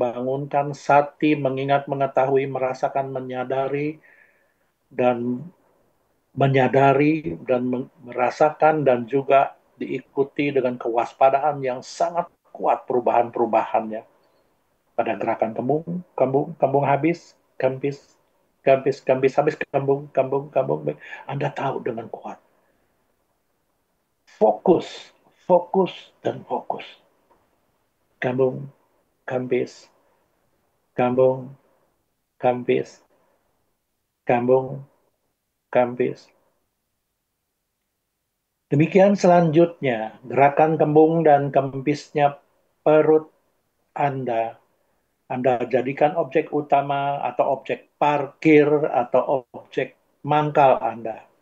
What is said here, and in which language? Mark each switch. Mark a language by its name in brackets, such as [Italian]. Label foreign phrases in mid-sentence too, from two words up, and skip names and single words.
[Indonesian] Bangunkan sati, mengingat, mengetahui, merasakan, menyadari, dan merasakan, dan juga diikuti dengan kewaspadaan yang sangat kuat perubahan-perubahannya. Pada gerakan kembung habis, habis, kembung. Anda tahu dengan kuat. Fokus, dan fokus. Kambung, kambis, kambung, kambis, kambung, kambis. Demikian selanjutnya, gerakan kembung dan kempisnya perut Anda. Anda jadikan objek utama atau objek parkir atau objek mangkal Anda.